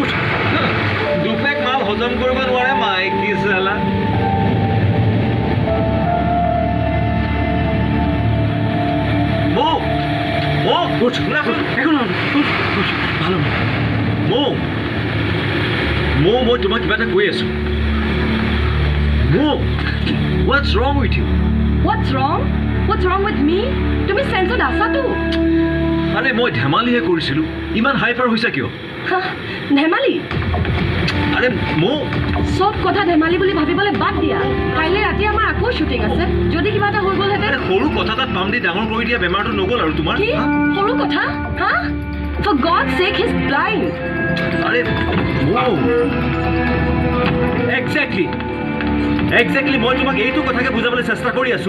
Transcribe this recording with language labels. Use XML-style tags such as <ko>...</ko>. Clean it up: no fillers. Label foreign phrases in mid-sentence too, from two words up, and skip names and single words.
<as>দুপেক মাল হজম কৰিব নোৱাৰে মাইকী চালা। মই তোমাক কিবা এটা কৈ আছো।</as> <en>What's wrong with you? What's wrong? What's wrong with me?</en> <as>তুমি সেন্সত আছাতো? আরে মই ধেমালিহে কৰিছিলো, ইমান হাইপাৰ হৈছা কিয়? ধেমালি? আরে সব কথা ধেমালি বুলি ভাবিবলৈ বাদ দিয়া। কাইলৈ ৰাতি আমাৰ আকৌ শুটিং আছে, যদি কিবা এটা হৈ গ'লহেঁতেন। সৰু কথা এটাত পাম দি ডাঙৰ কৰি দিয়া বেমাৰটো নগ'ল আৰু তোমাৰ? কি সৰু কথা?</as> <en>For God's sake, he's blind.</en> <as>আরে Exactly মই তোমাক এইটো কথাকে বুজাবলৈ চেষ্টা কৰি আছো।</as>